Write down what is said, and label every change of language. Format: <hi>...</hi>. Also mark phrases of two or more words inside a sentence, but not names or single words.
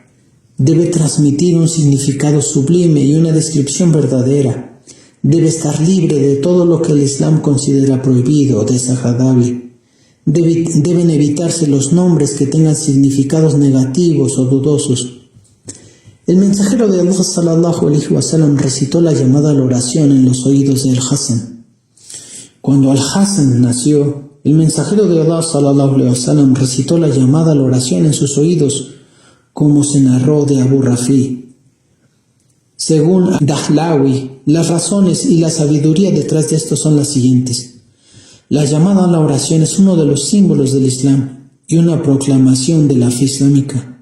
<es>Debe transmitir un significado sublime y una descripción verdadera. Debe estar libre de todo lo que el Islam considera prohibido o desagradable. Deben evitarse los nombres que tengan significados negativos o dudosos. El mensajero de Allah</es> <ar>صلى الله عليه وسلم</ar> <es>recitó la llamada a la oración en los oídos de Al-Hassan. Cuando Al-Hassan nació, el mensajero de Allah</es> <ar>صلى الله عليه وسلم</ar> <es>recitó la llamada a la oración en sus oídos, como se narró de Abu Rafi. Según Dahlawi, las razones y la sabiduría detrás de esto son las siguientes. La llamada a la oración es uno de los símbolos del Islam y una proclamación de la fe islámica.</es>